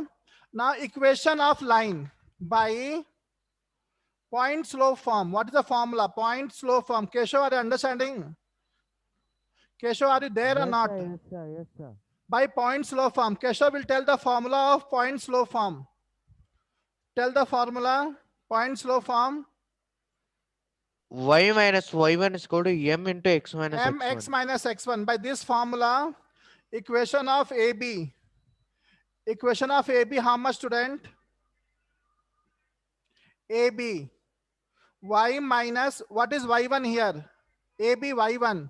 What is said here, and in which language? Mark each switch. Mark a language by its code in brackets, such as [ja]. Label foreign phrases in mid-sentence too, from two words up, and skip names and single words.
[en] Now, equation of line by point slope form. What is the formula? Point slope form. Keshav, are you understanding? Keshav, are you there or not? Yes, sir. Yes, sir. By point slope form. Keshav will tell the formula of point slope form. Tell the formula, point slope form. Y minus y1 is equal to m into x minus Mx x1. minus x1. By this formula, equation of AB. Equation of AB, how much, student? AB. Y minus, what is y1 here? AB y1.